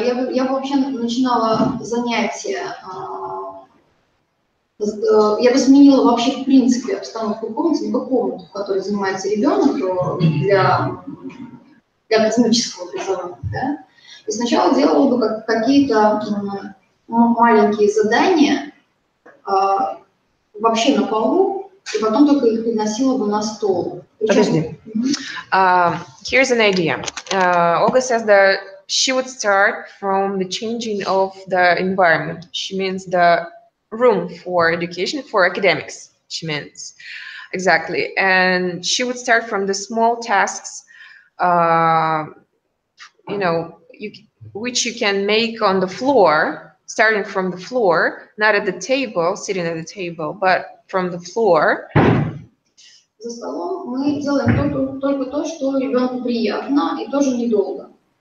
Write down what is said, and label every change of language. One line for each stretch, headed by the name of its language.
Russian: Я бы вообще начинала занятия, я бы сменила вообще в принципе обстановку комнаты, либо комнату, в которой занимается ребенок для академического образования. Да? И сначала делала бы какие-то маленькие задания вообще на полу, и потом только их переносила бы на стол. Подожди.
English: Here's an idea. Olga says that she would start from the changing of the environment. She means the room for education, for academics. she meant. Exactly. And she would start from the small tasks, you know, which you can make on the floor, starting from the floor, not at the table, sitting at the table, but from the floor.
Russian: За столом мы делаем только то, что ребенку приятно и тоже недолго.